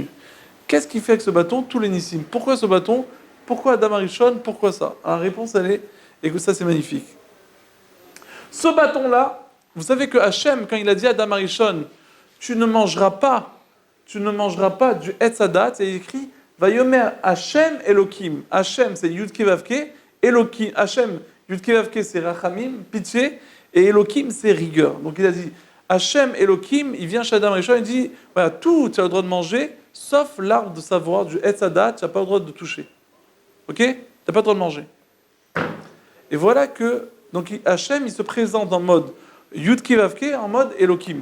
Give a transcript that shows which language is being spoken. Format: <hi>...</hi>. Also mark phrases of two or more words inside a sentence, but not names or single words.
<fr>Qu'est-ce qu'il fait avec ce bâton? Tous les Nissim. Pourquoi ce bâton? Pourquoi</fr> <he>אדם הראשון?</he> <fr>Pourquoi ça? La réponse, elle est, et que ça, c'est magnifique. Ce bâton-là, vous savez que Hachem, quand il a dit à</fr> <he>אדם הראשון,</he> <fr>tu ne mangeras pas du</fr> <he>עץ הדעת,</he> <fr>il écrit,</fr> <he>ויאמר השם אלהים.</he> <fr>Hachem, c'est</fr> <he>יוד קי ואו קי.</he> <fr>Elohim, Hachem,</fr> <he>יוד קי ואו קי,</he> <fr>c'est Rachamim, pitié, et Elohim, c'est rigueur. Donc il a dit,</fr> <he>השם אלהים,</he> <fr>il vient chez</fr> <he>אדם ראשון,</he> <fr>il dit, voilà, tout, tu as le droit de manger, sauf l'arbre de savoir, du</fr> <he>עץ הדעת,</he> <fr>tu n'as pas le droit de toucher. Ok? Tu n'as pas le droit de manger. Et voilà que, donc Hachem, il se présente en mode</fr> <he>יוד קי ואו קי,</he> <fr>en mode Elohim.</fr>